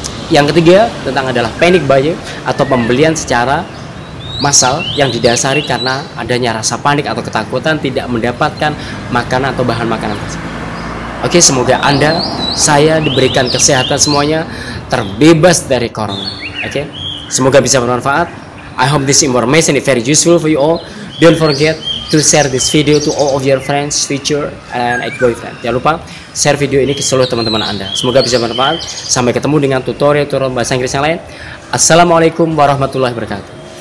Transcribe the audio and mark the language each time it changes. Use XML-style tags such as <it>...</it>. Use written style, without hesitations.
<id>Yang ketiga tentang adalah panic buying atau pembelian secara massal yang didasari karena adanya rasa panik atau ketakutan tidak mendapatkan makanan atau bahan makanan tersebut. Oke, semoga Anda, saya diberikan kesehatan semuanya, terbebas dari corona. Oke, semoga bisa bermanfaat.</id> <en>I hope this information is very useful for you all. Don't forget to share this video to all of your friends, teacher, and ex-boyfriend.</en> <id>Jangan lupa share video ini ke seluruh teman-teman Anda. Semoga bisa bermanfaat. Sampai ketemu dengan tutorial bahasa Inggris yang lain. Assalamualaikum warahmatullahi wabarakatuh.</id>